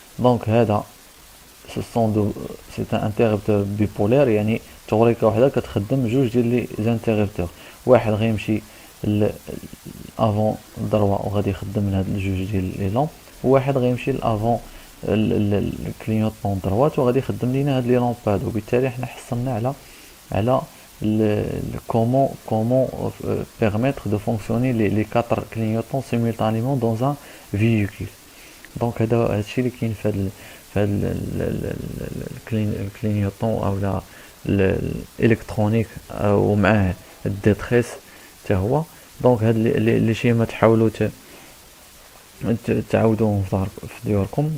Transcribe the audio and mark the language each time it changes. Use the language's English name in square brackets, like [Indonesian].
[Arabic] دونك هذا سو سون دو سي ان انتربتور بيبولير، يعني توريكا وحده كتخدم جوج ديال لي زانتربتور، واحد غيمشي الافون دروا وغادي يخدم من هاد الجوج ديال لي لامب، وواحد غيمشي الافون الكلينيوطون دروات وغادي يخدم لينا هاد لي لامب هادو. وبالتالي حنا حصلنا على [French] comment permettre de fonctionner les quatre clignotants simultanément dans un véhicule. [Arabic] دونك هادشي اللي كاين في هاد الكلينيوطون او الالكترونيك ومعاه الديتريس حتى هو. دونك هاد لي شيما تحاولوا تعاودوهم في ديوركم.